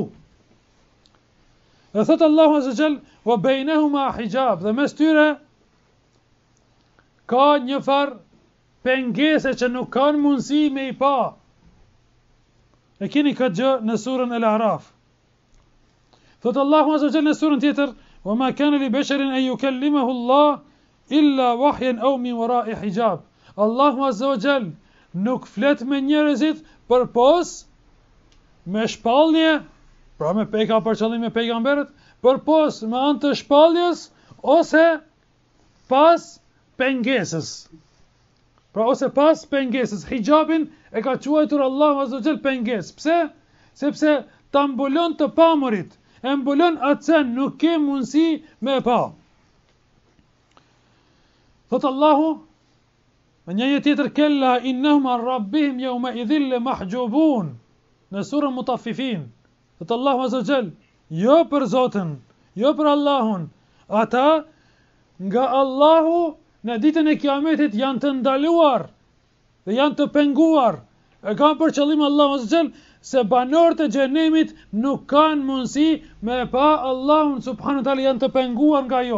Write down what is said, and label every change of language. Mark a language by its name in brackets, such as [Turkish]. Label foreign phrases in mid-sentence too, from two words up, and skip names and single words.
[Albanian] Dhe thot Allahu [Arabic] عز وجل وبينهما حجاب, [Albanian] dhe mes tyre ka një farë pengese që nuk kanë mundësi me i pa. E keni këtë gjë në surën El Araf. Thot Allahu [Arabic] عز وجل [Albanian] në surën tjetër, [Arabic] وما كان لبشر أن يكلمه الله إلا وحيا أو من وراء حجاب. [Albanian] Allahu [Arabic] عز وجل [Albanian] nuk flet me njerëzit përpos me shpallje, pra me pejka për qëllim me pejgamberët, përpos me anë të shpalljes ose pas pengesës. Pra ose pas pengesës. Hijabin e ka quajtur Allahu [Arabic] عز وجل [Albanian] pengesë. Pse? Sepse ta mbulon të pamurit, e mbulon atë se nuk ke mundësi me pa. Thot Allahu në një jetë tjetër, [Arabic] كلا إنهم عن ربهم يومئذ لمحجوبون, [Albanian] në surën Mutaffifin. Thot Allahu [Arabic] عز وجل, [Albanian] jo për Zotin, jo për Allahun, ata nga Allahu në ditën e Kiametit janë të ndaluar dhe janë të penguar. E kanë për qëllim Allahu [Arabic] عز وجل [Albanian] se banorët e xhenemit nuk kanë mundësi me pa Allahun [Arabic] سبحانه وتعالى, [Albanian] janë të penguar nga jo.